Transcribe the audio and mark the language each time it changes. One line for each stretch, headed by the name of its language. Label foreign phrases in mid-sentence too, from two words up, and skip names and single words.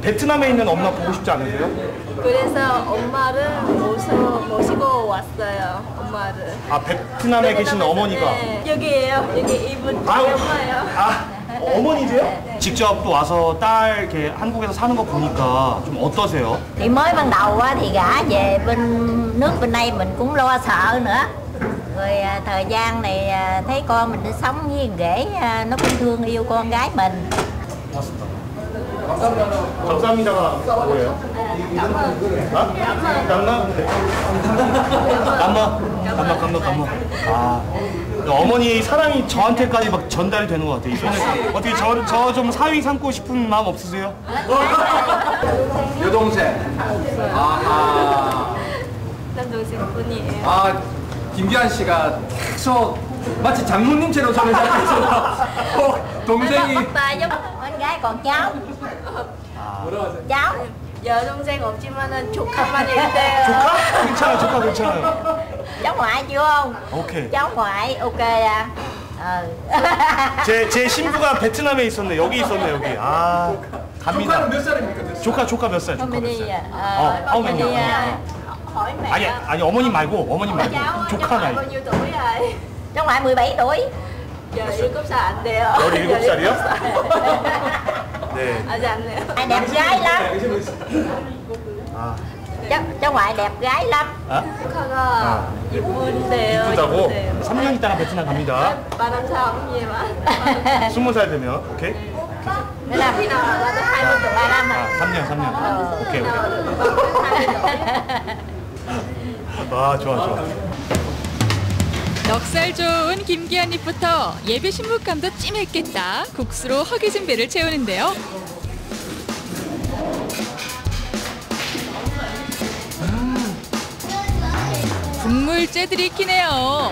Korean: 베트남에 있는 엄마 보고 싶지 않으세요? 그래서 엄마를 모시고 왔어요. 엄마를. 아, 베트남에 계신 어머니가? 네, 여기에요. 여기 이분 엄마예요. 어머니세요? 네. 직접 또 와서 딸 이렇게 한국에서 사는 거 보니까 좀 어떠세요?
Vietnamese: Thì mới ban đầu á, thì gả về bên nước bên đây mình cũng lo sợ nữa. Rồi thời gian này thấy con mình đi sống với rể nó cũng thương yêu con gái mình.
Korean: 감사합니다가 뭐예요? 감마. 아, 어머니 사랑이 저한테까지 막 전달이 되는 것 같아요. 이 손에 어떻게 저 좀 사위 삼고 싶은 마음 없으세요? 여동생. 아하. 남동생뿐이에요. 아, 김기환 씨가 계속 마치 장모님처럼 저를 생각해서 동생이.
Vietnamese: Con gái còn cháu. cháu.
Korean: 여동생 없지만은 조카만 있대요. 조카? 괜찮아요.
Vietnamese: cháu ngoại chưa không?
Korean: 오케이.
Vietnamese: cháu ngoại ok à?
Korean: 제 신부가 베트남에 있었네. 여기 있었네, 여기. 아, 갑니다. 조카는 몇 살입니까? 조카 몇 살? 어머니. 어머니.
Vietnamese: hỏi mẹ.
Korean: 아니 어머님 말고 조카 나이.
Vietnamese: bao nhiêu tuổi rồi? cháu ngoại 17 tuổi.
Korean: 17살 안 돼요. 17살이요? 네. 아직 안 돼요.
Vietnamese: đẹp gái lắm. cháu ngoại đẹp gái lắm.
Korean: 조카가 이쁜데요. 이쁘다고? 3년 있다가 베트남 갑니다. 바람 사람이에요. 20살 되면 오케이?
Vietnamese: khi nào là tới 20 tuổi.
Korean: 3년. 오케이. 아, 좋아. 넉살 좋은 김기한 리포터. 예비 신부감도 찜했겠다. 국수로 허기진 배를 채우는데요. 국물째 들이키네요.